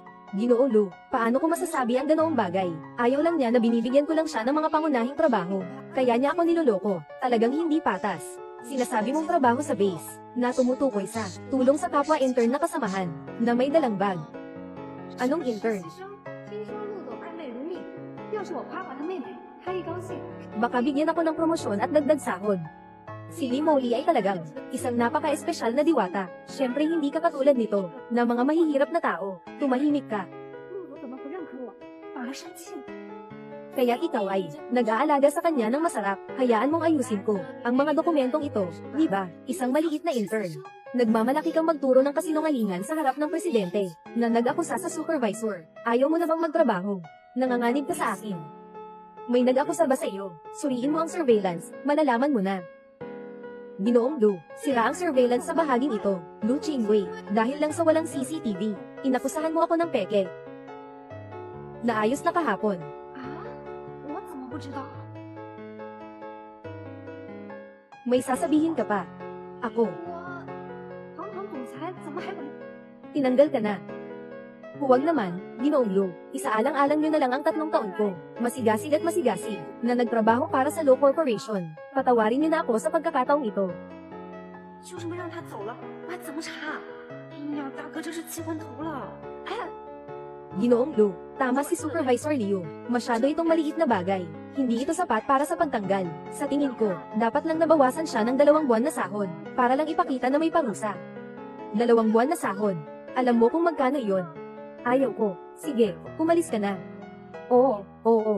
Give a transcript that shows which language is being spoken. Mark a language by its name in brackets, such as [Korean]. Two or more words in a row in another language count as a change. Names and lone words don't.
[Filipino] Ginoong Lu, paano ko masasabi ang ganoong bagay? Ayaw lang niya na binibigyan ko lang siya ng mga pangunahing trabaho. Kaya niya ako niloloko. Talagang hindi patas. Sinasabi mong trabaho sa base, na tumutukoy sa tulong sa kapwa intern na kasamahan, na may dalang bag. Anong intern? [Chinese] 听说陆总爱美如命，要是我夸夸他妹妹，他一高兴。 [Filipino] Baka bigyan ako ng promosyon at dagdag sahod. Si Li Moli ay talagang isang napaka-espesyal na diwata. Siyempre hindi ka katulad nito, na mga mahihirap na tao. Tumahimik ka. [Chinese] 陆总怎么不认可我，反而生气了？ [Filipino] Kaya ikaw ay nag-aalaga sa kanya ng masarap. Hayaan mong ayusin ko ang mga dokumentong ito, di ba? Isang maliit na intern. Nagmamalaki kang magturo ng kasinungalingan sa harap ng presidente, na nag-akusa sa supervisor. Ayaw mo na bang magtrabaho? Nanganganib ka sa akin. May nag-akusa ba sa iyo? Suriin mo ang surveillance, malalaman mo na. Ginoong Lu, sira ang surveillance sa bahaging ito, Lu Qingwei, dahil lang sa walang CCTV. Inakusahan mo ako ng peke. Naayos na kahapon. [Chinese] 啊，我怎么不知道？ [Filipino] May sasabihin ka pa. Ako, [Chinese] 我堂堂总裁怎么还管？ [Filipino] tinanggal ka na. Huwag naman, Ginoong Lu, isaalang-alang nyo na lang ang 3 taon ko, masigasig at masigasig, na nagtrabaho para sa Law Corporation. Patawarin nyo na ako sa pagkakataong ito. [Chinese] 就这么让他走了，我还怎么查？你俩大哥这是气昏头了！哎， [Filipino] Ginoong Lu, tama si Supervisor Liu, masyado itong maliit na bagay. Hindi ito sapat para sa pagtanggal. Sa tingin ko, dapat lang nabawasan siya ng 2 buwan na sahod, para lang ipakita na may parusa. 2 buwan na sahod. Alam mo kung magkano iyon? Ayaw ko. Sige, umalis ka na. Oo.